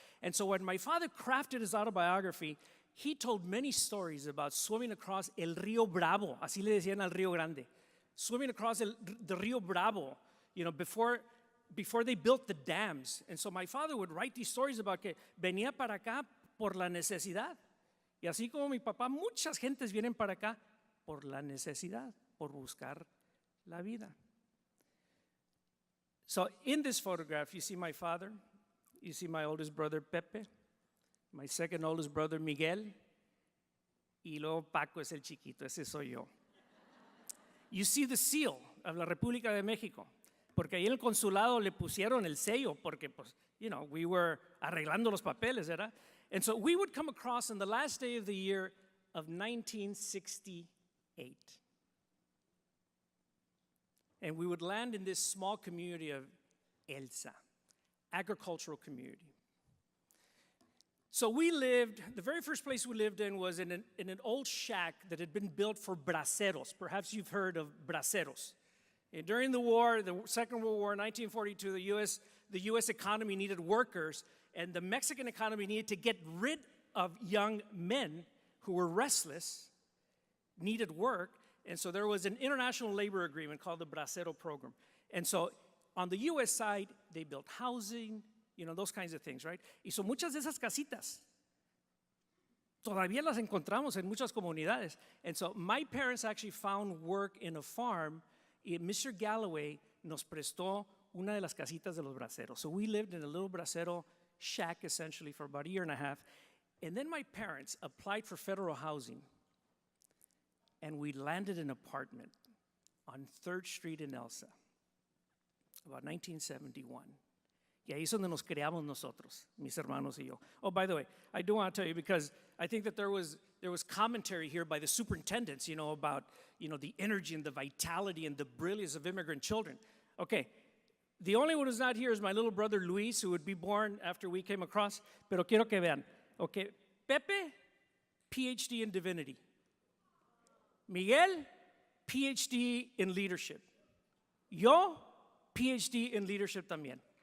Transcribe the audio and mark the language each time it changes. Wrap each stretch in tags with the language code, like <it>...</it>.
<en>And so when my father crafted his autobiography, he told many stories about swimming across</en> <es>el Río Bravo, así le decían al Río Grande,</es> <en>swimming across the Río Bravo, you know, before they built the dams. And so my father would write these stories about</en> <es>que venía para acá por la necesidad. Y así como mi papá, muchas gentes vienen para acá por la necesidad, por buscar la vida.</es> <en>So in this photograph, you see my father, you see my oldest brother Pepe, my second oldest brother Miguel,</en> <es>y luego Paco es el chiquito, ese soy yo.</es> <en>You see the seal of</en> <es>la República de México, porque ahí en el consulado le pusieron el sello, porque pues,</es> <en>you know, we were</en> <es>arreglando los papeles, ¿verdad?</es> <en>And so we would come across on the last day of the year of 1968. And we would land in this small community of Elsa, agricultural community. So we lived, the very first place we lived in was in an old shack that had been built for braceros. Perhaps you've heard of braceros. And during the war, the Second World War, 1942, the U.S. economy needed workers, and the Mexican economy needed to get rid of young men who were restless, needed work, and so there was an international labor agreement called the Bracero Program. And so on the U.S. side, they built housing, you know, those kinds of things, right?</en> <es>Y</es> <en>so</en> <es>muchas de esas casitas todavía las encontramos en muchas comunidades.</es> <en>And so my parents actually found work in a farm, y Mr.</en> <es>Galloway nos prestó una de las casitas de los braceros.</es> <en>So we lived in a little bracero shack essentially for about a year and a half. And then my parents applied for federal housing, and we landed an apartment on 3rd Street in Elsa, about 1971.</en> <es>Y ahí es donde nos creamos nosotros, mis hermanos y yo.</es> <en>Oh, by the way, I do want to tell you, because I think that there was commentary here by the superintendents, you know, about, you know, the energy and the vitality and the brilliance of immigrant children. Okay, the only one who's not here is my little brother Luis, who would be born after we came across,</en> <es>pero quiero que vean.</es> <en>Okay, Pepe, PhD in divinity. Miguel, PhD in leadership.</en> <es>Yo,</es> <en>PhD in leadership</en> <es>también.</es>